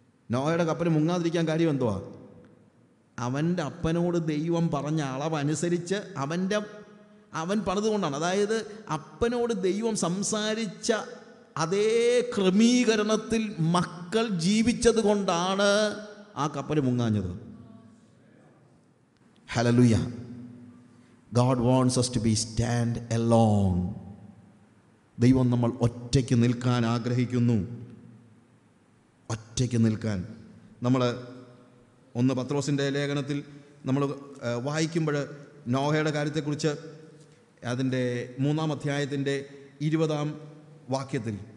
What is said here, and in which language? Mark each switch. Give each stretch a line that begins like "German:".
Malayalam: നോഹയുടെ കപ്പൽ മുങ്ങാതിരിക്കാൻ കാര്യം എന്തുവാ? അവൻ്റെ അപ്പനോട് ദൈവം പറഞ്ഞ അളവനുസരിച്ച് അവൻ പണിതുകൊണ്ടാണ്. അതായത് അപ്പനോട് ദൈവം സംസാരിച്ച അതേ ക്രമീകരണത്തിൽ മക്കൾ ജീവിച്ചത് കൊണ്ടാണ് ആ കപ്പൽ മുങ്ങാഞ്ഞത്. Hallelujah.
English: God wants us to be stand alone.
Malayalam: ദൈവം നമ്മൾ ഒറ്റയ്ക്ക് നിൽക്കാൻ ആഗ്രഹിക്കുന്നു. ഒറ്റയ്ക്ക് നിൽക്കാൻ. നമ്മൾ 1 പത്രോസിൻ്റെ ലേഖനത്തിൽ നമ്മൾ വായിക്കുമ്പോൾ നോഹയുടെ കാര്യത്തെക്കുറിച്ച് അതിൻ്റെ 3-ാം അധ്യായത്തിൻ്റെ 20-ാം വാക്യത്തിൽ